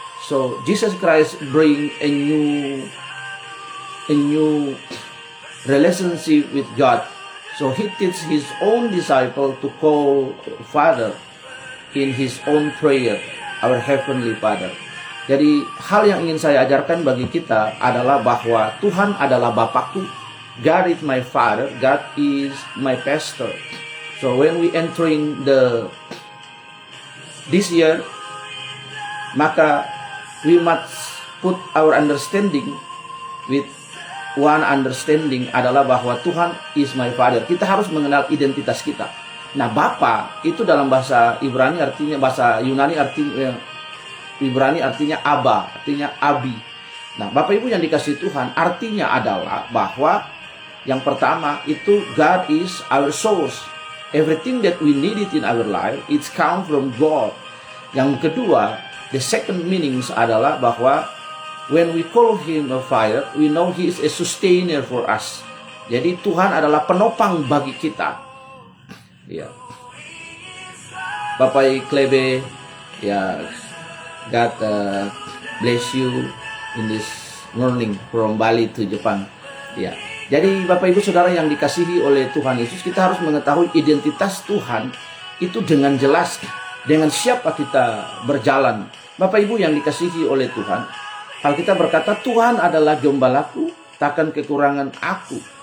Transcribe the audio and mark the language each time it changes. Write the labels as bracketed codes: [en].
[en] So Jesus Christ bring a new relationship with God. So he teach his own disciple to call Father in his own prayer, our Heavenly Father. [id] Jadi hal yang ingin saya ajarkan bagi kita adalah bahwa Tuhan adalah Bapakku. [en] God is my Father, God is my pastor. So when we entering this year, [id] maka [en] we must put our understanding with one understanding [id] adalah bahwa Tuhan [en] is my Father. [id] Kita harus mengenal identitas kita. Nah, Bapa itu dalam bahasa Ibrani artinya, bahasa Yunani artinya Aba, artinya Abi. Nah, Bapak Ibu yang dikasihi Tuhan, artinya adalah bahwa yang pertama itu [en] God is our source. Everything that we need it in our life, it's come from God. [id] Yang kedua, [en] the second meanings [id] adalah bahwa [en] when we call Him a Father, we know He is a sustainer for us. [id] Jadi Tuhan adalah penopang bagi kita. [en] Ya, Bapak Klebe, ya, God bless you in this morning from Bali to Japan. [id] Ya, jadi Bapak Ibu Saudara yang dikasihi oleh Tuhan Yesus, kita harus mengetahui identitas Tuhan itu dengan jelas, dengan siapa kita berjalan. Bapak Ibu yang dikasihi oleh Tuhan, Alkitab berkata Tuhan adalah gembalaku, takkan kekurangan aku.